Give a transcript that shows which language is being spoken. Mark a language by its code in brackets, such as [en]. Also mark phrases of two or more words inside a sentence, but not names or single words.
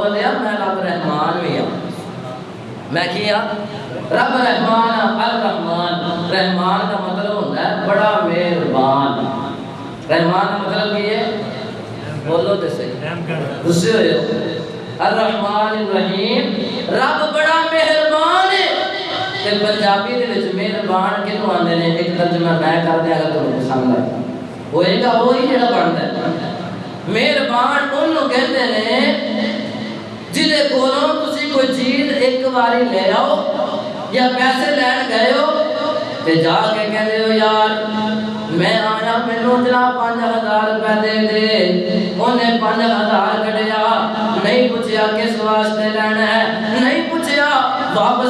[pa] بندیا [ur] میں رب رحمان بھی ہوں [pa] میں کیا رب رحمان الرحمن [ur] رحمان کا مطلب ہوتا ہے بڑا مہربان رحمان کا مطلب یہ ہے [pa] بولو تے صحیح غصے ہوئے ہو [ar] الرحمن الرحیم [pa] رب بڑا مہربان ہے تے پنجابی دے وچ مہربان کینوں آندے نے ایک ترجمہ میں کر دیا [ur] اگر تمہیں پسند آئے [pa] ہوئے گا وہی جڑا بندا ہے مہربان اونوں کہندے نے جدے کولوں تسی کوئی چیز ایک باری لے آؤ یا پیسے لین گئے ہو تے جا کے کہندے ہو یار میں آیا مینوں جناب 5000 روپے دے دے انہیں 5000 کڈیا نہیں پوچھیا کس واسطے لینا ہے نہیں پوچھیا واپس